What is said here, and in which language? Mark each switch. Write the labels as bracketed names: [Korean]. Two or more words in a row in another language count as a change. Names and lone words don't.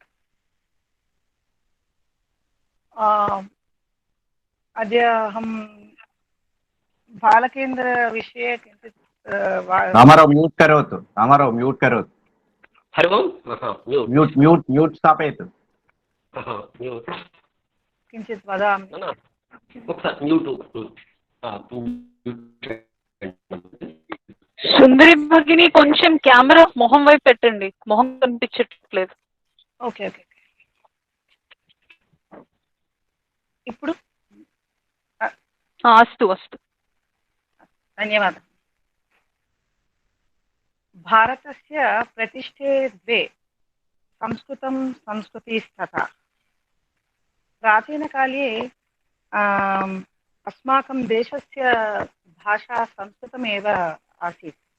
[Sanskrit] अद्य अहं बालकेन्द्रविषये किञ्चित् रामाराव म्यूट् करोतु, रामाराव म्यूट् करोतु। हरि ओम्। म्यूट् म्यूट् म्यूट् स्थापयतु। किञ्चित् वदामि। [Telugu] సుందరి భగిని కొంచెం కెమెరా మొహం వైపు పెట్టండి, మొహం కనిపించట్లేదు. [English] okay okay [Telugu] ఇప్పుడు [Sanskrit] अस्तु अस्तु धन्यवादः। भारतस्य प्रतिष्ठे द्वे संस्कृतं संस्कृतिस्तथा। प्राचीनकाले अस्माकं देशस्य भाषा संस्कृतमेव आसीत्।